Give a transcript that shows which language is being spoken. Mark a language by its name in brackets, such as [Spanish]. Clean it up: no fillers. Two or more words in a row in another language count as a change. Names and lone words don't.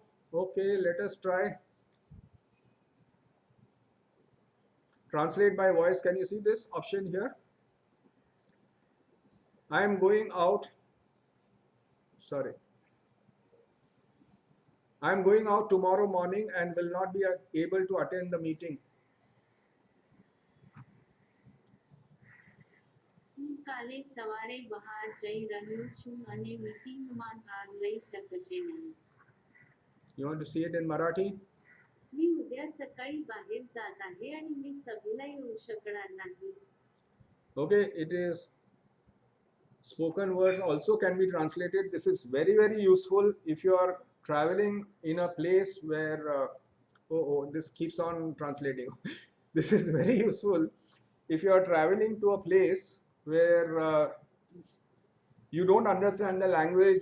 [English] Okay, let us try. Translate by voice. Can you see this option here? I am going out. Sorry. I am going out tomorrow morning and will not be able to attend the meeting. [Gujarati] હું કાલે સવારે બહાર જઈ રહ્યો છું અને મીટિંગમાં ભાગ લઈ શકશે નહીં. [English] You want to see it in Marathi? [Marathi] मी उद्या सकाळी बाहेर जात आहे आणि मी सभेला येऊ शकणार नाही. [English] Okay, it is spoken words also can be translated. This is very, very useful if you are traveling in a place where, this keeps on translating. This is very useful if you are traveling to a place where you don't understand the language.